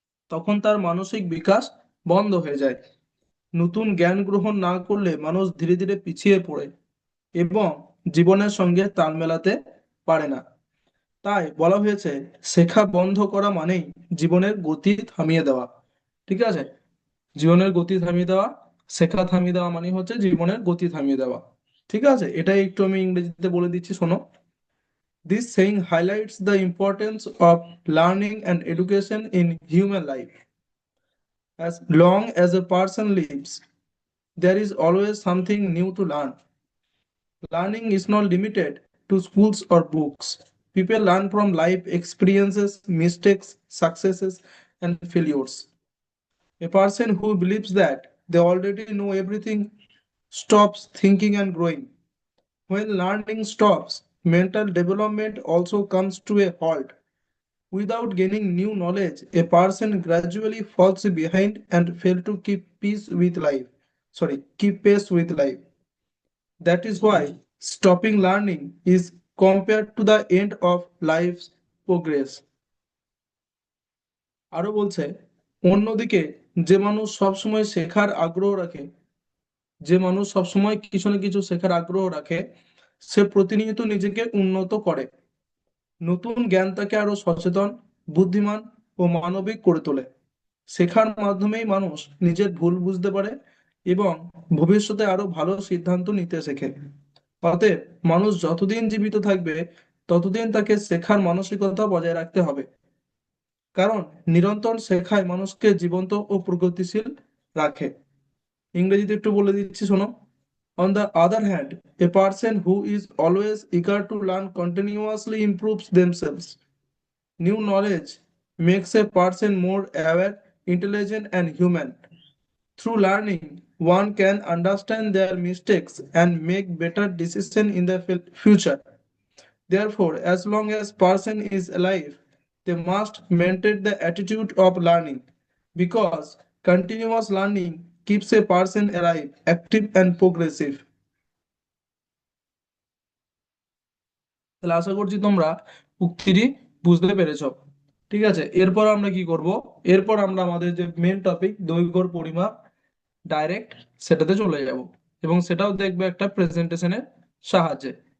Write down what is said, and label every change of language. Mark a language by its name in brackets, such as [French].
[Bangla] তখন তার মানসিক বিকাশ বন্ধ হয়ে যায়। নতুন জ্ঞান গ্রহণ না করলে মানুষ ধীরে ধীরে পিছিয়ে পড়ে এবং জীবনের সঙ্গে তাল মেলাতে পারে না। তাই বলা হয়েছে, শেখা বন্ধ করা মানেই জীবনের গতি থামিয়ে দেওয়া। ঠিক আছে, জীবনের গতি থামিয়ে দেওয়া, শেখা থামিয়ে দেওয়া মানে হচ্ছে জীবনের গতি থামিয়ে দেওয়া। ঠিক আছে, এটাই একটু আমি ইংরেজিতে বলে দিচ্ছি, শোনো। [English] This saying highlights the importance of learning and education in human life. As long as a person lives, there is always something new to learn. Learning is not limited to schools or books. People learn from life experiences, mistakes, successes, and failures. A person who believes that they already know everything stops thinking and growing. When learning stops, mental development also comes to a halt. Without gaining new knowledge, a person gradually falls behind and fails to keep peace with life. Keep pace with life. That is why stopping learning is compared to the end of life's progress. [Bangla] আরো বলছে, অন্যদিকে যে মানুষ সবসময় শেখার আগ্রহ রাখে, যে মানুষ সবসময় কিছু না কিছু শেখার আগ্রহ রাখে, সে প্রতিনিয়ত নিজেকে উন্নত করে। নতুন জ্ঞান তাকে আরো সচেতন, বুদ্ধিমান ও মানবিক করে তোলে। শেখার মাধ্যমেই মানুষ নিজের ভুল বুঝতে পারে এবং ভবিষ্যতে আরো ভালো সিদ্ধান্ত নিতে শেখে। অতএব মানুষ যতদিন জীবিত থাকবে ততদিন তাকে শেখার মানসিকতা বজায় রাখতে হবে। কারণ নিরন্তর শেখায় মানুষকে জীবন্ত ও প্রগতিশীল রাখে। ইংরেজিতে একটু বলে দিচ্ছি, শোনো। [English] On the other hand, a person who is always eager to learn continuously improves themselves. New knowledge makes a person more aware, intelligent, and human. Through learning, one can understand their mistakes and make better decisions in the future. Therefore, as long as person is alive, they must maintain the attitude of learning because continuous learning keeps a person alive, active and progressive. [Bangla] তাহলে আশা করছি তোমরা উক্তিটি বুঝতে পেরেছো। ঠিক আছে, এরপর আমরা কি করব? এরপর আমরা আমাদের যে মেন টপিক দৈর্ঘ্যর পরিমাপ ডাইরেক্ট সেটাতে চলে যাব, এবং সেটাও দেখবে একটা প্রেজেন্টেশনের সাহায্যে।